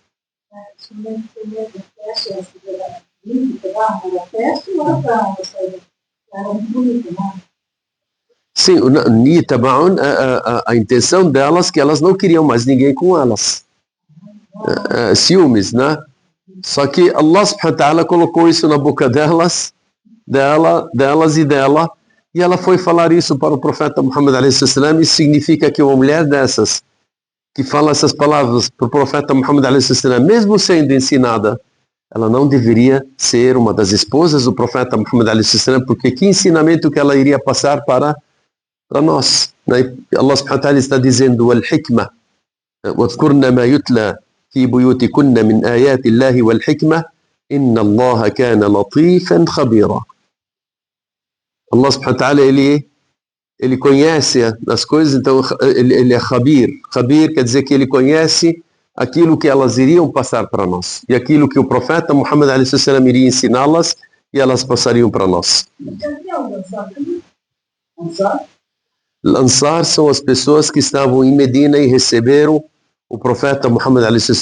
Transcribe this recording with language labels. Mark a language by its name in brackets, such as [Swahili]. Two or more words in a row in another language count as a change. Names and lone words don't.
[Portuguese] Sim, a intenção delas que elas não queriam mais ninguém com elas. Ciúmes, né? Só que Allah [Arabic] سبحانه وتعالى [Portuguese] colocou isso na boca delas e dela, e ela foi falar isso para o profeta Muhammad a.s. Isso significa que uma mulher dessas que fala essas palavras para o profeta Muhammad a.s., mesmo sendo ensinada, ela não deveria ser uma das esposas do profeta Muhammad a.s., porque que ensinamento que ela iria passar para nós? [Arabic] الله سبحانه وتعالى [Portuguese] está dizendo [Arabic] al-hikmah, وَاذْكُرْنَ مَا يُتْلَى فِي بُيُوتِكُنَّ مِنْ آيَاتِ اللَّهِ وَالْحِكْمَةِ إِنَّ اللَّهَ كَانَ لَطِيفًا خَبِيرًا. [Portuguese] Allah [Arabic] سبحانه وتعالى, [Portuguese] ele conhece as coisas, então ele é khabir. Khabir quer dizer que ele conhece aquilo que elas iriam passar para nós e aquilo que o profeta Muhammad a.s. iria ensiná-las e elas passariam para nós. Ansar são as pessoas que estavam em Medina e receberam o profeta Muhammad a.s.